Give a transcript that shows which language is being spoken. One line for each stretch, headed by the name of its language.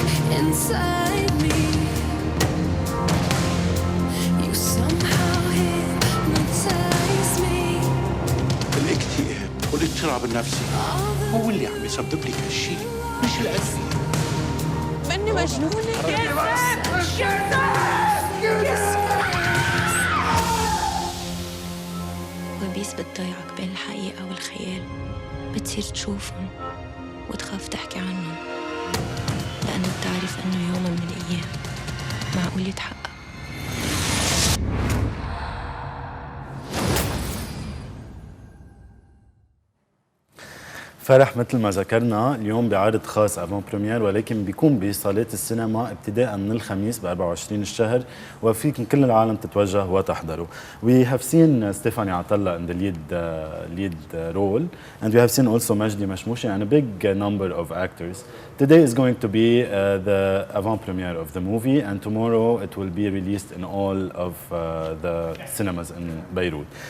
English: Inside me, you somehow hypnotize me.
Arabic: الاكتئاب والاضطراب النفسي هو اللي عم يسبب لك هالشيء، مش الأدوية. مني مجنونة. وبيس بتضيعك بين الحقيقة والخيال، بتصير تشوفهم وتخاف تحكي عنهم، لأنه بتعرف إنه يوم من الأيام معقول يتحقق. فرح مثل ما ذكرنا اليوم بعرض خاص افون بريمير، ولكن بيكون بصالات السينما ابتداء من الخميس ب 24 الشهر، وفيكم كل العالم تتوجه وتحضروا.
English: We have seen Stephanie Atalla in the lead role, and we have seen also Majdi Mashmoushi and a big number of actors. Today is going to be the avant-premiere of the movie, and tomorrow it will be released in all of the cinemas in Beirut.